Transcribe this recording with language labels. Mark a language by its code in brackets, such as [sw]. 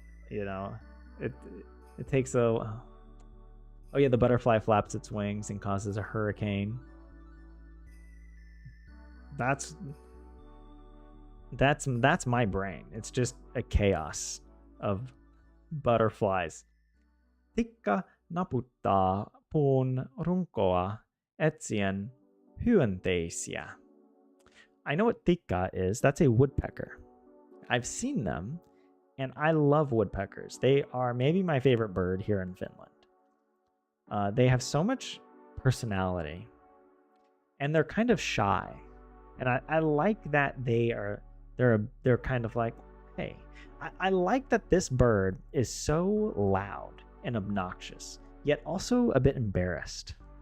[en] You know, it takes a. Oh yeah, the butterfly flaps its wings and causes a hurricane. That's my brain. It's just a chaos of butterflies. [fi] Tikka naputtaa puun runkoa etsien hyönteisiä. [en] I know what tikka is. That's a woodpecker. I've seen them, and I love woodpeckers. They are maybe my favorite bird here in Finland. They have so much personality, and they're kind of shy. And I like that they're kind of like, hey, I like that this bird is so loud and obnoxious, yet also a bit embarrassed.